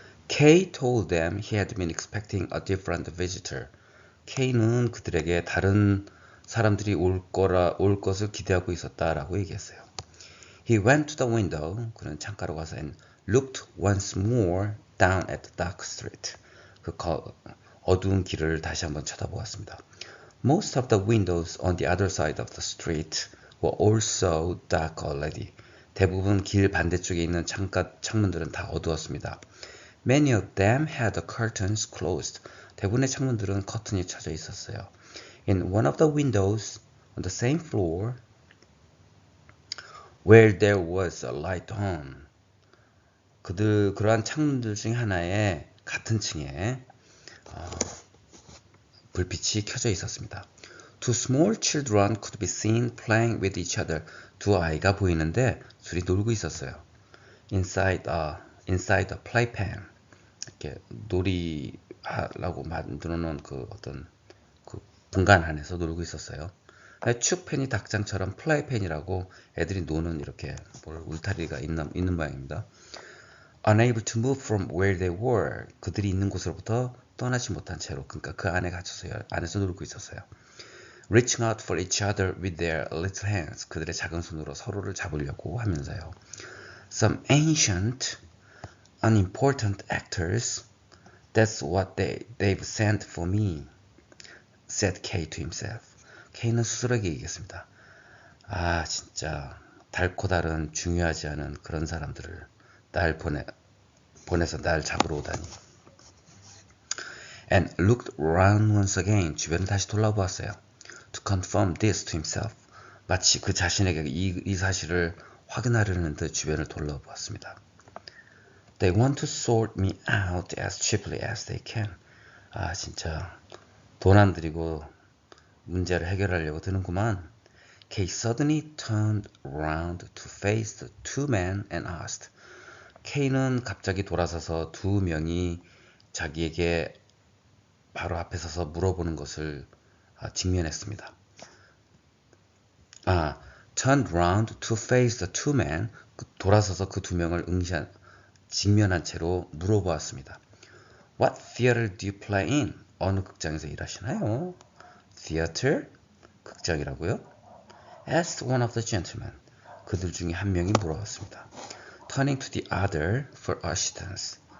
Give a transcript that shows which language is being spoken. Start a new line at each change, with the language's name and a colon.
English: Kay told them he had been expecting a different visitor.
Korean: Kay는 그들에게 다른 사람들이 올 것을 기대하고 있었다라고 얘기했어요.
English: He went to the window.
Korean: 그는 창가로 가서
English: and looked once more down at the dark street.
Korean: 그 어두운 길을 다시 한번 쳐다보았습니다.
English: Most of the windows on the other side of the street were also dark already.
Korean: 대부분 길 반대쪽에 있는 창문들은 다 어두웠습니다.
English: Many of them had the curtains closed.
Korean: 대부분의 창문들은 커튼이 쳐져 있었어요.
English: In one of the windows on the same floor where there was a light on.
Korean: 그러한 창문들 중 하나에 같은 층에 불빛이 켜져 있었습니다.
English: Two small children could be seen playing with each other.
Korean: 두 아이가 보이는데 둘이 놀고 있었어요.
English: Inside a playpen.
Korean: 이렇게 놀이하라고 만들어 놓은 그 어떤 그 공간 안에서 놀고 있었어요. 축펜이 닭장처럼 플라이팬이라고 애들이 노는 이렇게 울타리가 있는 모양입니다.
English: Unable to move from where they were.
Korean: 그들이 있는 곳으로부터 떠나지 못한 채로, 그러니까 그 안에 갇혀서 안에서 놀고 있었어요.
English: Reaching out for each other with their little hands.
Korean: 그들의 작은 손으로 서로를 잡으려고 하면서요.
English: Some ancient, unimportant actors. That's what they've sent for me, said Kay to himself.
Korean: Kay는 스스로에게 얘기했습니다. 아, 진짜 달고 다른 중요하지 않은 그런 사람들을 날 보내서 날 잡으러 오다니.
English: And looked around once again.
Korean: 주변을 다시 돌아보았어요.
English: To confirm this to himself.
Korean: 마치 그 자신에게 이 사실을 확인하려는 듯 주변을 돌아보았습니다.
English: They want to sort me out as cheaply as they can.
Korean: 아, 진짜 돈 안 들이고 문제를 해결하려고 드는구만.
English: Kay suddenly turned around to face the two men and asked.
Korean: Kay는 갑자기 돌아서서 두 명이 자기에게 바로 앞에 서서 물어보는 것을 직면했습니다.
English: Turned around to face the two men.
Korean: 돌아서서 그 두 명을 직면한 채로 물어보았습니다.
English: What theater do you play in?
Korean: 어느 극장에서 일하시나요?
English: Theater?
Korean: 극장이라고요?
English: Asked one of the gentlemen.
Korean: 그들 중에 한 명이 물어봤습니다.
English: Turning to the other for assistance.